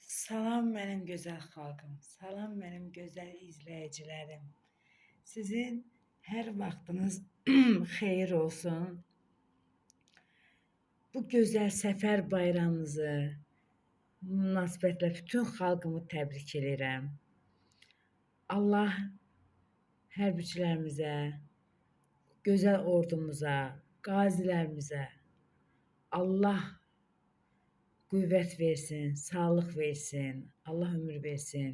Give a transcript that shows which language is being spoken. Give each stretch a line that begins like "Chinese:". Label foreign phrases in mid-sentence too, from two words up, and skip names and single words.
Turkish: Salam benim güzel halkım, salam benim güzel izleyicilerim.
Azerbaijani: Sizin her vaktiniz xeyir olsun. Bu güzel sefer bayramınızı münasibətle bütün xalqımı təbrik edirəm. Allah hərbiçilərimizə, gözəl ordumuza, qazilərimizə Allah qüvvət versin, sağlıq versin, Allah ömür versin.